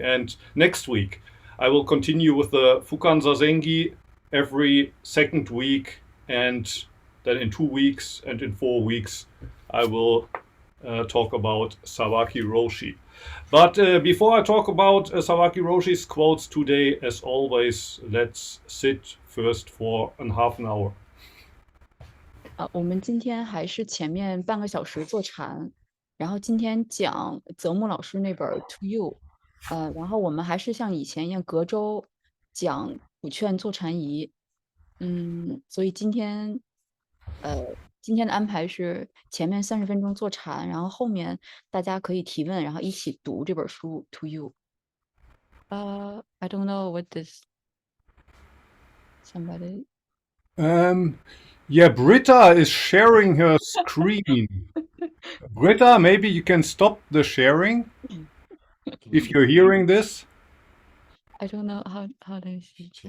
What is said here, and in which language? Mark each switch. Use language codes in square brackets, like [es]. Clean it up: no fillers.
[en] And next week, I will continue with the Fukan Zazengi every second week, and then in 2 weeks and in 4 weeks, I will talk about Sawaki Roshi. But before I talk about Sawaki Roshi's quotes today, as always, let's sit first for a half an hour. [zh] 我们今天还是前面半个小时坐禅，然后今天讲泽木老师那本《To You》，然后我们还是像以前一样隔周讲普劝坐禅仪，所以今天的安排是前面30分钟坐禅，然后后面大家可以提问，然后一起读这本书《To You》。 [en] I don't know what this somebody. Yeah, Britta is sharing her screen. Britta, maybe you can stop the sharing if you're hearing this. I don't know how do you see.